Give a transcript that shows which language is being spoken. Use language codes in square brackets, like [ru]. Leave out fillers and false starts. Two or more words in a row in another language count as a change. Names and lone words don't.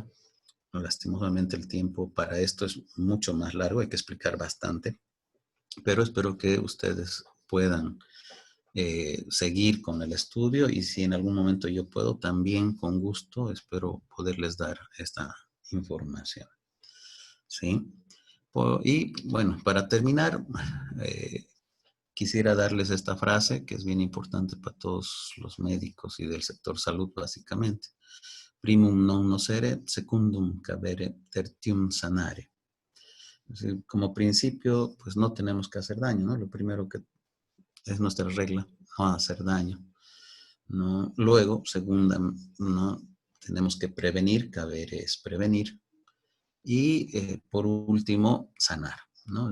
[es] Lastimosamente el tiempo para esto es mucho más largo, hay que explicar bastante, pero espero que ustedes puedan seguir con el estudio y si en algún momento yo puedo, también con gusto espero poderles dar esta información, ¿sí? Y bueno, para terminar, eh, quisiera darles esta frase que es bien importante para todos los médicos y del sector salud básicamente. [la] Primum non nocere, secundum cabere, tertium sanare. [es] Es decir, como principio, pues no tenemos que hacer daño, ¿no? Lo primero que es nuestra regla, no hacer daño, ¿no? Luego, segunda, ¿no?, tenemos que prevenir, caber es prevenir. Y por último, sanar, ¿no?